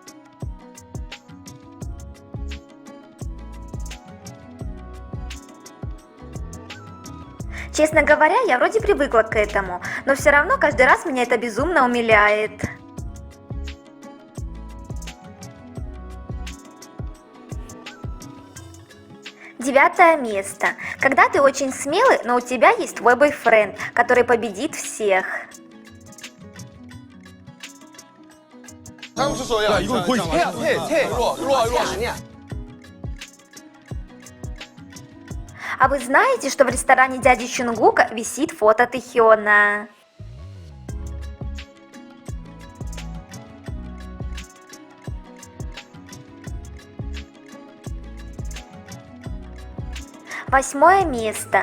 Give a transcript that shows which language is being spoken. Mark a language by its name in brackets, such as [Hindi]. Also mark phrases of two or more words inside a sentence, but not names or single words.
[Russian] Честно говоря, я вроде привыкла к этому, но все равно каждый раз меня это безумно умиляет. Девятое место. Когда ты очень смелый, но у тебя есть твой бойфренд, который победит всех. [Korean] 야, 이건 거의 새야, 새. 일로 와. [Russian] А вы знаете, что в ресторане дяди Чонгука висит фото Тэхёна? Восьмое место.